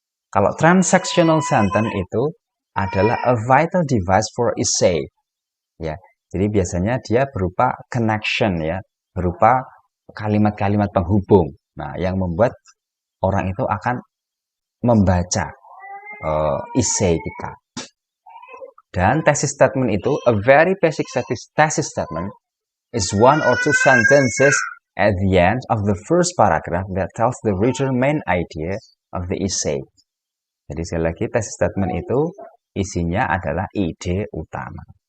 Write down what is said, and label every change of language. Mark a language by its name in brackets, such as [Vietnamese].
[English] Kalau transactional sentence [Indonesian] itu adalah [English] a vital device for essay. [Indonesian] Ya, jadi biasanya dia berupa connection ya, berupa kalimat-kalimat penghubung. Nah, yang membuat orang itu akan membaca essay kita. [English] Dan thesis statement itu, a very basic thesis statement is 1 or 2 sentences at the end of the first paragraph that tells the reader main idea of the essay. [Indonesian] Jadi sekali lagi, thesis statement itu isinya adalah ide utama.